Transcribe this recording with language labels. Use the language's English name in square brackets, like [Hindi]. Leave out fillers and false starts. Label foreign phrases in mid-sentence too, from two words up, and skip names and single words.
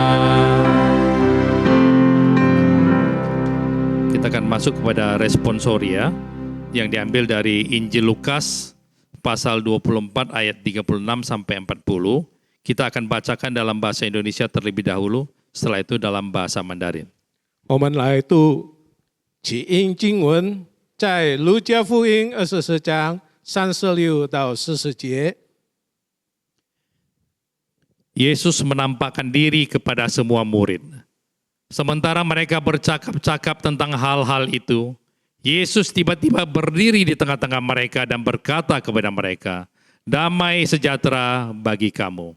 [Indonesian] Kita akan masuk kepada responsoria yang diambil dari Injil Lukas pasal 24 ayat 36 sampai 40. Kita akan bacakan dalam bahasa Indonesia terlebih dahulu, setelah itu dalam bahasa Mandarin. [Chinese] 我们来读起因经文，在路加福音24章36到40节。 [Indonesian] Yesus menampakkan diri kepada semua murid. Sementara mereka bercakap-cakap tentang hal-hal itu, Yesus tiba-tiba berdiri di tengah-tengah mereka dan berkata kepada mereka, "Damai sejahtera bagi kamu."